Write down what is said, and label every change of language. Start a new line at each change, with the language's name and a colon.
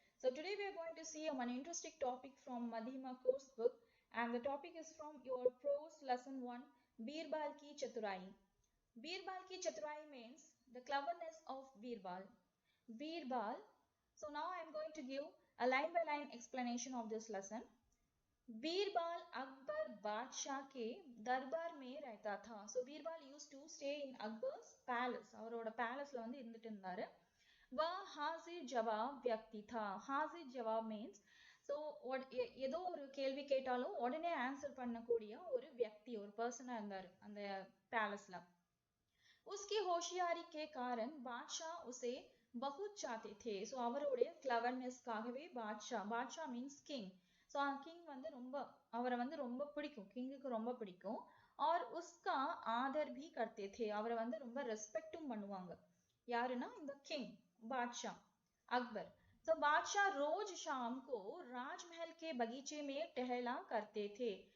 English: So today we are going to see one interesting topic from Madhima course book, and the topic is from your prose lesson 1, Birbal ki Chaturai. Birbal ki Chaturai means the cleverness of Birbal. Birbal. So now I am going to give a line by line explanation of this lesson.
Hindi: Birbal Akbar बादशाह के दरबार में रहता था.
English: So Birbal used to stay in Akbar's palace.
Tamil: அவரோட பேலஸ்ல வந்து இருந்துட்டு இருந்தாரு.
Hindi: वह हाजिर जवाब व्यक्ति था.
Tamil: हाजिर जवाब
English: means so
Tamil: ஏதோ ஒரு கேள்வி கேட்டாலும் உடனே ஆன்சர் பண்ணக்கூடிய ஒரு व्यक्ति, ஒரு பர்சனா இருந்தாரு அந்த பேலஸ்ல.
Hindi: उसकी होशियारी के कारण बादशाह उसे बहुत चाहते थे.
Tamil: so அவருடைய கிளவர்னஸ்க்காகவே Baasha means king. So king வந்து அவரை வந்து ரொம்ப பிடிக்கும், கிங்குக்கு ரொம்ப பிடிக்கும்.
Hindi: और उसका आदर भी करते थे.
Tamil: அவரை வந்து ரொம்ப ரெஸ்பெக்டும் பண்ணுவாங்க. யாருன்னா இந்த கிங் बादशाह अकबर.
Hindi: तो बादशाह रोज शाम को राजमहल के बगीचे में टहला करते थे.